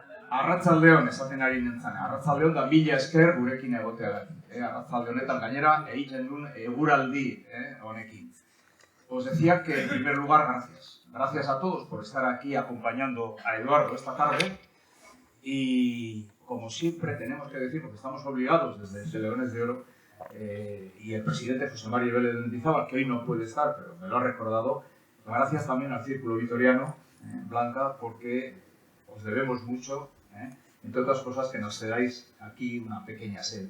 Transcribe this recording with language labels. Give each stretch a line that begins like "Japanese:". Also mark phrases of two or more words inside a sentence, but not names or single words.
Basque: Arratsaldeon esaten ari nintzen. Arratsaldeon da mila esker gurekin egoteagatik. Arratsalde honetan gainera egiten duen eguraldi honekin.
Spanish: Os decía que en primer lugar gracias. Gracias a todos por estar aquí acompañando a Eduardo esta tarde. Y como siempre tenemos que decir, porque estamos obligados desde Leones de Oro, y el presidente José María Vélez de Mendizábal, que hoy no puede estar, pero me lo ha recordado, gracias también al Círculo Vitoriano, Blanca, porque os debemos mucho, entre otras cosas que nos cedáis aquí una pequeña sede.